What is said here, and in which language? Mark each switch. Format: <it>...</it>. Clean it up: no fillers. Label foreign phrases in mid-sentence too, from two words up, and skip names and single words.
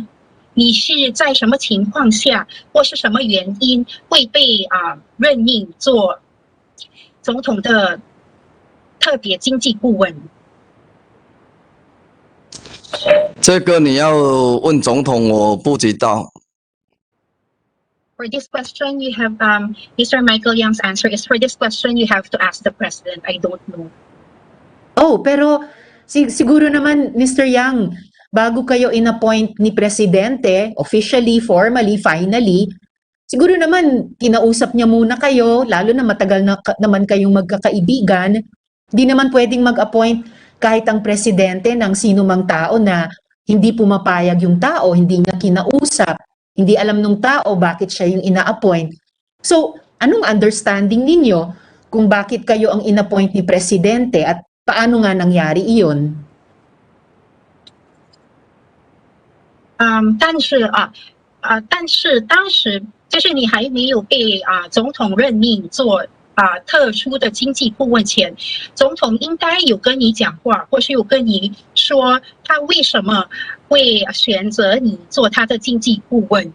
<zh>你是在什么情况下或是什么原因会被任命做总统的特别经济顾问？这个你要问总统，我不知道。</zh> <en>For this question, you have Mr. Michael Yang's answer is for this question you have to ask the president. I don't know.</en> <tl>Oh, pero siguro naman, Mr. Yang, bago kayo in-appoint ni Presidente,</tl> <en>officially, formally, finally,</en> <tl>siguro naman, kinausap niya muna kayo, lalo na matagal na naman kayong magkakaibigan, di naman pwedeng mag-appoint kahit ang Presidente ng sino mang tao na hindi pumapayag yung tao, hindi niya kinausap, hindi alam ng tao bakit siya yung ina-appoint. So, anong understanding ninyo kung bakit kayo ang in-appoint ni Presidente at paano nga nangyari iyon?</tl> <zh>但是当时就是你还没有被总统任命做特殊的经济顾问前，总统应该有跟你讲话，或是有跟你说他为什么会选择你做他的经济顾问。</zh>